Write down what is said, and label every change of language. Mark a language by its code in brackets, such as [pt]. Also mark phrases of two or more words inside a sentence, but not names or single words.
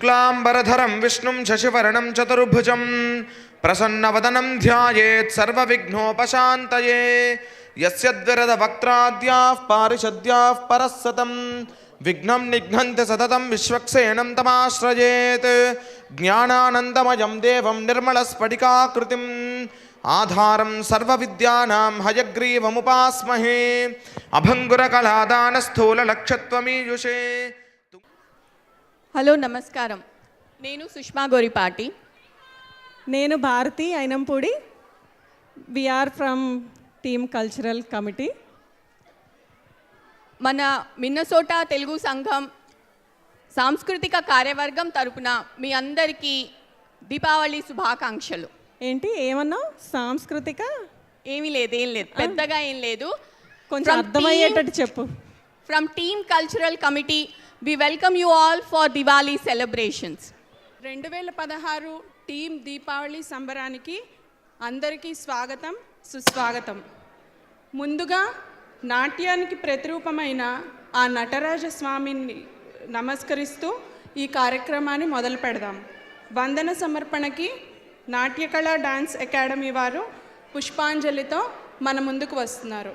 [sa] शुक्लांबरधरं विष्णुं शशिवर्णं चतुर्भुजं प्रसन्नवदनं ध्यायेत् सर्वविघ्नोपशान्तये यस्य द्विरदवक्त्राद्याः पारिषद्याः परस्सतं विघ्नं निघ्नन्ति सततं विश्वक्सेनं तमाश्रयेत् ज्ञानानन्दमयं देवं निर्मलस्फटिकाकृतिम् आधारं सर्वविद्यानां हयग्रीवमुपास्महे अभंगुरकलादानस्थूललक्षत्वमीयुषे। [te] హలో నమస్కారం, నేను సుష్మా గోరిపాటి. నేను భారతి అయినంపూడి. [en] We are from TEAM Cultural Committee. [te] మన మిన్నసోటా తెలుగు సంఘం సాంస్కృతిక కార్యవర్గం తరపున మీ అందరికీ దీపావళి శుభాకాంక్షలు. ఏంటి ఏమన్నావు? సాంస్కృతిక ఏం లేదు పెద్దగా ఏం లేదు, కొంచెం అర్థమయ్యేటట్టు చెప్పు. [en] from TEAM Cultural Committee we welcome you all for Diwali celebrations. [te] 2016 టీమ్ దీపావళి సంబరానికి అందరికీ స్వాగతం, సుస్వాగతం. ముందుగా నాట్యానికి ప్రతిరూపమైన ఆ నటరాజ స్వామిని నమస్కరిస్తూ ఈ కార్యక్రమాన్ని మొదలు పెడదాం. వందన సమర్పణకి నాట్యకళా డాన్స్ అకాడమీ వారు పుష్పాంజలితో మన ముందుకు వస్తున్నారు.